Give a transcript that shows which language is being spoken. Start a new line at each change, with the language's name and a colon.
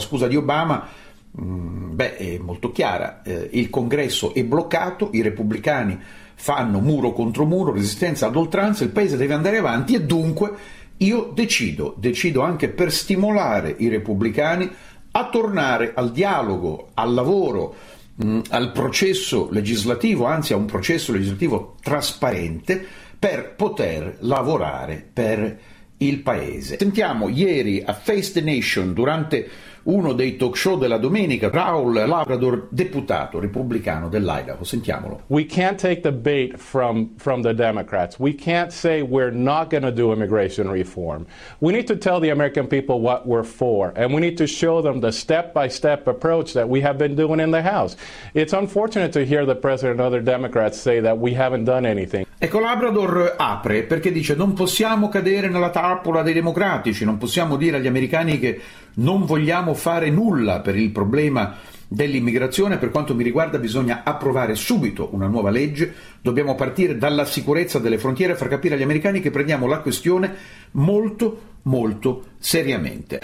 Italian: La scusa di Obama è molto chiara: il Congresso è bloccato, i repubblicani fanno muro contro muro, resistenza ad oltranza, il paese deve andare avanti e dunque io decido anche per stimolare i repubblicani a tornare al dialogo, al lavoro, al processo legislativo, anzi a un processo legislativo trasparente, per poter lavorare per il paese. Sentiamo ieri a Face the Nation, durante uno dei talk show della domenica, Raul Labrador, deputato repubblicano dell'Idaho. Sentiamolo.
English: We can't take the bait from the Democrats. We can't say we're not going to do immigration reform. We need to tell the American people what we're for, and we need to show them the step-by-step approach that we have been doing in the House. It's unfortunate to hear the president and other Democrats say that we haven't done anything.
Italian: Ecco, Labrador apre perché dice: non possiamo cadere nella trappola dei democratici, non possiamo dire agli americani che non vogliamo fare nulla per il problema dell'immigrazione. Per quanto mi riguarda, bisogna approvare subito una nuova legge, dobbiamo partire dalla sicurezza delle frontiere e far capire agli americani che prendiamo la questione molto molto seriamente.